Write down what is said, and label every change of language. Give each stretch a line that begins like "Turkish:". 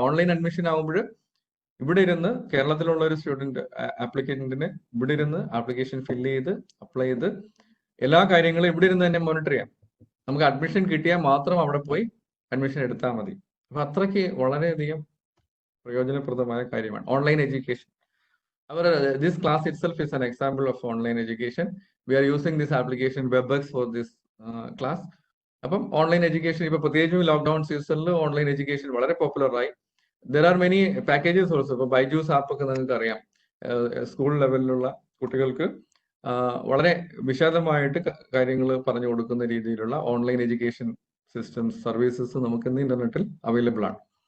Malayalam: Online admission ആകുമ്പോൾ ഇവിടെ ഇരുന്ന് കേരളത്തിലുള്ള ഒരു സ്റ്റുഡന്റ് ആപ്ലിക്കന്റിന് ഇവിടെ ഇരുന്ന് ആപ്ലിക്കേഷൻ ഫില്ല് ചെയ്ത് അപ്ലൈ ചെയ്ത് എല്ലാ കാര്യങ്ങളും ഇവിടെ ഇരുന്ന് തന്നെ മോണിറ്റർ ചെയ്യാം. നമുക്ക് അഡ്മിഷൻ കിട്ടിയാൽ മാത്രം അവിടെ പോയി അഡ്മിഷൻ എടുത്താൽ മതി. അപ്പൊ അത്രയ്ക്ക് വളരെയധികം പ്രയോജനപ്രദമായ കാര്യമാണ് online education.
English: This class itself is an example of online education. We are using this application WebEx for this class.
Malayalam: അപ്പം ഓൺലൈൻ എഡ്യൂക്കേഷൻ ഇപ്പൊ പ്രത്യേകിച്ചും ലോക്ക്ഡൌൺ സീസണിൽ ഓൺലൈൻ എഡ്യൂക്കേഷൻ വളരെ പോപ്പുലർ ആയി.
English: There are many packages also.
Malayalam: ഇപ്പൊ Byju's app ഒക്കെ നിങ്ങൾക്ക് അറിയാം. സ്കൂൾ ലെവലിലുള്ള കുട്ടികൾക്ക് വളരെ വിശാലമായിട്ട് കാര്യങ്ങൾ പറഞ്ഞു കൊടുക്കുന്ന രീതിയിലുള്ള ഓൺലൈൻ എഡ്യൂക്കേഷൻ സിസ്റ്റംസ്, സർവീസസ് നമുക്ക് ഇന്ന് ഇന്റർനെറ്റിൽ അവൈലബിൾ ആണ്.